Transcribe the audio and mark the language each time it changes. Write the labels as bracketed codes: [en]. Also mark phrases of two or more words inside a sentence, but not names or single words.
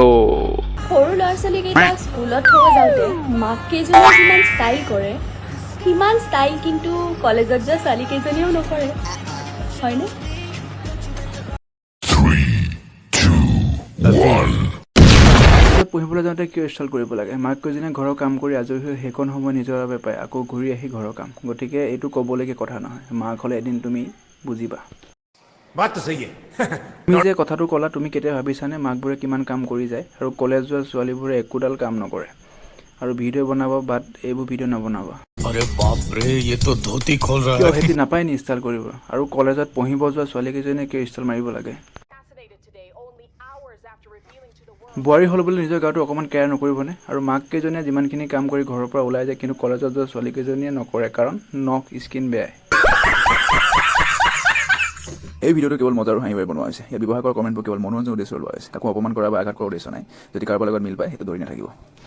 [as] সৰু ল'ৰা ছোৱালীকেইটাক স্কুলত থব যাওঁতে মাক কেইজনীয়ে যিমান ষ্টাইল কৰে সিমান ষ্টাইল কিন্তু কলেজত যোৱা ছোৱালী কেইজনীয়েও নকৰে হয়নে পঢ়িবলৈ যাওঁতে কিয় ষ্টাইল কৰিব লাগে মাক কেইজনীয়ে ঘৰৰ কাম কৰি আজৰি হৈ সেইকণ সময় নিজৰ বাবে পায় আকৌ ঘূৰি আহি ঘৰৰ কাম গতিকে এইটো ক'বলগীয়া কথা নহয় মাক হ'লে এদিন তুমি বুজিবা [hi] बात तो सही है [as] তুমি যে কথাটো ক'লা তুমি কেতিয়া ভাবিছানে মাকবোৰে কিমান কাম কৰি যায় আৰু কলেজ যোৱা ছোৱালীবোৰে একোডাল কাম নকৰে আৰু ভিডিঅ' বনাব বাট এইবোৰ ভিডিঅ' নবনাবা [hi] अरे बाप रे ये तो धोती खोल रहा [as] কিয় है সিহঁতি নাপায় নি ষ্টাইল কৰিব আৰু কলেজত পঢ়িব যোৱা ছোৱালীকেইজনীয়ে কিয় ষ্টাইল মাৰিব লাগে বোৱাৰী হ'ল বুলি নিজৰ গাটো অকণমান কেয়াৰ নকৰিবনে আৰু মাককেইজনীয়ে যিমানখিনি কাম কৰি ঘৰৰ পৰা ওলাই যায় কিন্তু কলেজত যোৱা ছোৱালীকেইজনীয়ে নকৰে কাৰণ নখ স্কিন বেয়াই এই ভিডিঅ'টো কেৱল মজা আৰু হাঁহিবাই বনোৱা হৈছে ইয়াত ব্যৱহাৰ কৰা কমেণ্টবোৰ কেৱল মনোৰঞ্জন উদ্দেশ্যৰ লোৱা হৈছে কাকো অপমান কৰা বা আঘাত কৰাৰ উদ্দেশ্য নাই যদি কাৰোবাৰ লগত মিল পায় সেইটো ধৰি নাথাকিব